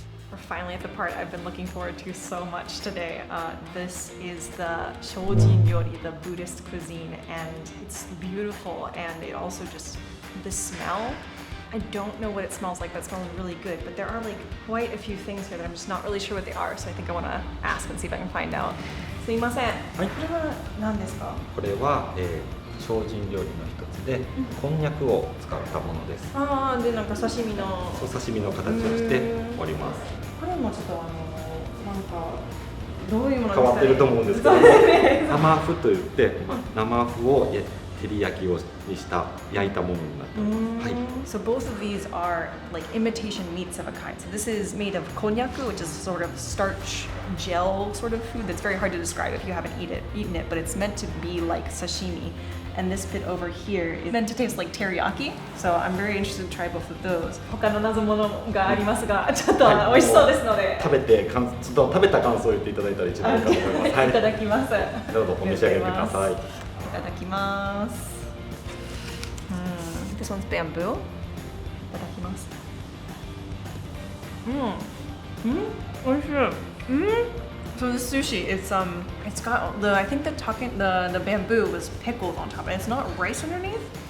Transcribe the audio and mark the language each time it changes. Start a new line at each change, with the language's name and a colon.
English: We're finally at the part I've been looking forward to so much today. This is the Shojin Ryori, the Buddhist cuisine, and it's beautiful, and it also just, the smell, I don't know what it smells like, but it smells really good. But there are like quite a few things here that I'm just not really sure what they are, so I think I want to ask and see if I can find out.
Japanese: すいません。これは何ですか？これは、精進料理の一つで、こんにゃくを使ったものです。ああ、でなんか刺身の。そう、刺身の形をしております。これもちょっとなんかどういうものですかね。変わってると思うんですけど、生麩といって、生麩を照り焼きをにした焼いたものになっております。はい。
English: So both of these are like imitation meats of a kind. So this is made of konnyaku, which is sort of starch gel sort of food that's very hard to describe if you haven't eaten it, but it's meant to be like sashimi. And this bit over here is meant to taste like teriyaki. So I'm very interested to try both of those.
Japanese: 他の謎物がありますが、ちょっと美味しそうですので。食べた感想を言っていただいたら一番いいかと思います。はい。いただきます。どうぞお召し上がりください。いただきます。
English: This one's bamboo.
Japanese: いただきます。美味しい。
English: So the sushi, it's got I think the bamboo was pickled on top, and it's not rice underneath.